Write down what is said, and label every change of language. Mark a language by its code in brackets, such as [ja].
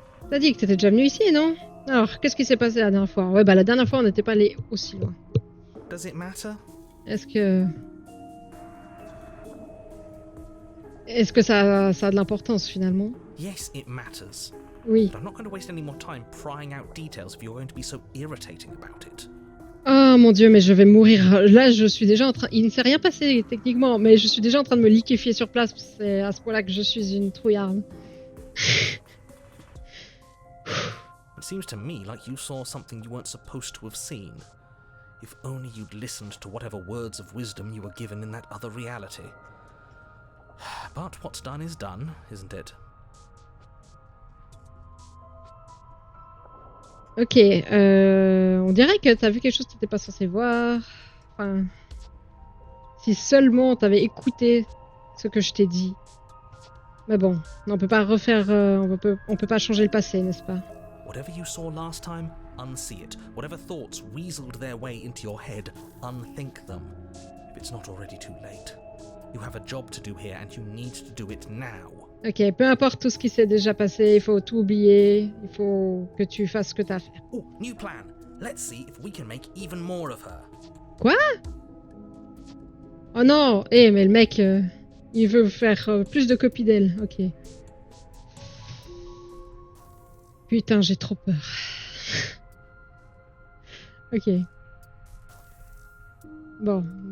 [fr] T'as dit que t'étais déjà venu ici, non? Alors, qu'est-ce qui s'est passé la dernière fois? Ouais, bah la dernière fois, on n'était pas allé aussi loin. [en] Does it matter? [fr] Est-ce que ça a de l'importance, finalement? [en] Yes, it matters. [fr] Oui. [en] But I'm not going to waste any more time prying out details if you're going to be so irritating about it. [fr] Oh mon dieu, mais je vais mourir. Là, je suis déjà en train... Il ne s'est rien passé, techniquement, mais je suis déjà en train de me liquéfier sur place. C'est à ce point-là que je suis une trouillarde. [en] It seems to me like you saw something you weren't supposed to have seen. If only you'd listened to whatever words of wisdom you were given in that other reality. But what's done is done, isn't it? [fr] Ok, on dirait que t'as vu quelque chose que t'étais pas censé voir. Enfin, si seulement t'avais écouté ce que je t'ai dit. Mais bon, on peut pas refaire, on peut pas changer le passé, n'est-ce pas? [en] Whatever you saw last time, unsee it. Whatever thoughts weaseled their way into your head, unthink them. If it's not already too late. You have a job to do here and you need to do it now. [fr] Ok, peu importe tout ce qui s'est déjà passé, il faut tout oublier, il faut que tu fasses ce que t'as à faire. [en] Oh, new plan. Let's see if we can make even more of her. [fr] Quoi? Oh non! Eh, mais le mec, il veut faire plus de copies d'elle. Ok. Putain, j'ai trop peur. Ok. Bon.